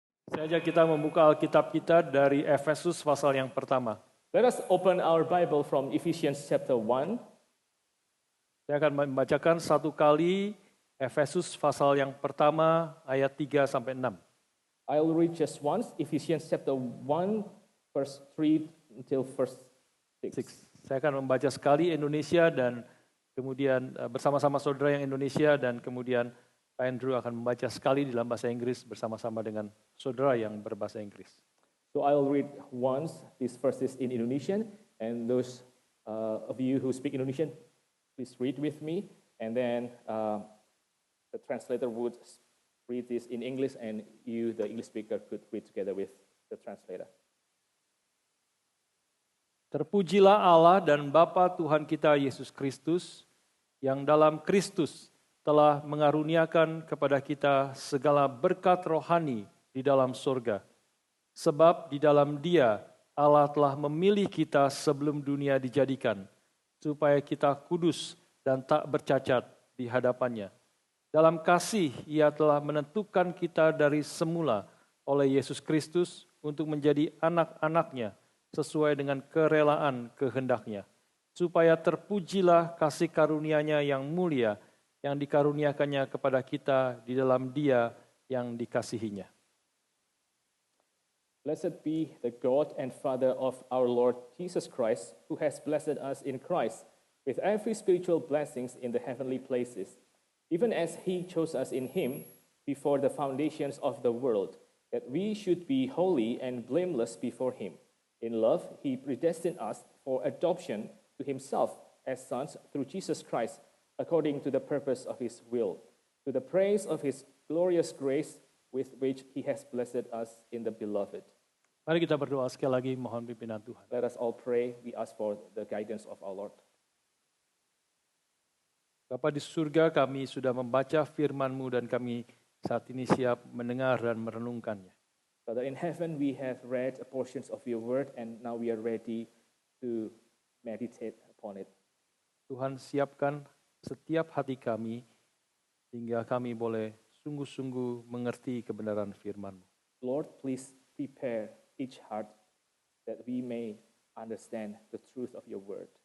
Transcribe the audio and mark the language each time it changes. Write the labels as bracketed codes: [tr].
[id] Saya ajak kita membuka Alkitab kita dari Efesus pasal yang pertama. [en] Let us open our Bible from Ephesians chapter 1. [id] Saya akan membacakan satu kali Efesus pasal yang pertama ayat 3 sampai 6. [en] I will read just once, Ephesians chapter 1, verse 3 until verse 6. [id] Saya akan membaca sekali Indonesia dan kemudian bersama-sama saudara yang Indonesia dan kemudian Pak Andrew akan membaca sekali dalam bahasa Inggris bersama-sama dengan saudara yang berbahasa Inggris. [en] So I will read once these verses in Indonesian, and those of you who speak Indonesian, please read with me, and then the translator would read this in English, and you, the English speaker, could read together with the translator. [id] Terpujilah Allah dan Bapa Tuhan kita Yesus Kristus, yang dalam Kristus telah mengaruniakan kepada kita segala berkat rohani di dalam surga. Sebab di dalam Dia Allah telah memilih kita sebelum dunia dijadikan, supaya kita kudus dan tak bercacat di hadapannya. Dalam kasih Ia telah menentukan kita dari semula oleh Yesus Kristus untuk menjadi anak-anaknya sesuai dengan kerelaan kehendaknya, supaya terpujilah kasih karunia-Nya yang mulia yang dikaruniakannya kepada kita di dalam Dia yang dikasihinya. [en] Blessed be the God and Father of our Lord Jesus Christ, who has blessed us in Christ with every spiritual blessings in the heavenly places, even as He chose us in Him before the foundations of the world, that we should be holy and blameless before Him. In love, He predestined us for adoption to Himself as sons through Jesus Christ, according to the purpose of His will, to the praise of His glorious grace with which He has blessed us in the beloved. [id] Mari kita berdoa sekali lagi, mohon pimpinan Tuhan. [en] Let us all pray. We ask for the guidance of our Lord. [id] Bapa di surga, kami sudah membaca firman-Mu dan kami saat ini siap mendengar dan merenungkannya. [en] Father, in heaven we have read portions of your word, and now we are ready to meditate upon it. [id] Tuhan, siapkan setiap hati kami hingga kami boleh sungguh-sungguh mengerti kebenaran firman-Mu. [en] Lord, please prepare each heart that we may understand the truth of your word.